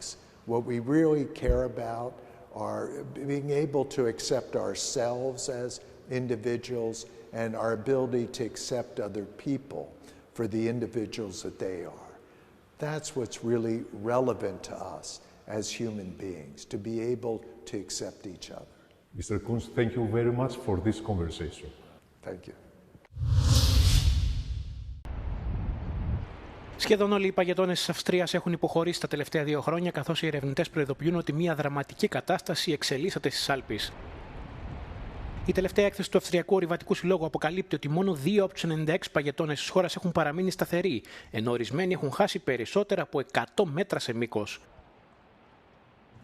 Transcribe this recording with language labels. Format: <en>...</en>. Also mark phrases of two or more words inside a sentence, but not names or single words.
<en>What we really care about are being able to accept ourselves as individuals and our ability to accept other people for the individuals that they are. That's what's really relevant to us as human beings, to be able to accept each other. Mr. Kunz, thank you very much for this conversation. Thank you.</en> <el>Σχεδόν όλοι οι παγετώνες της Αυστρίας έχουν υποχωρήσει τα τελευταία 2 χρόνια, καθώς οι ερευνητές προειδοποιούν ότι μια δραματική κατάσταση εξελίσσεται στις Άλπεις. Η τελευταία έκθεση του Αυστριακού Ορειβατικού Συλλόγου αποκαλύπτει ότι μόνο 2 από τους 96 παγετώνες της χώρας έχουν παραμείνει σταθεροί, ενώ ορισμένοι έχουν χάσει περισσότερα από 100 μέτρα σε μήκος.</el>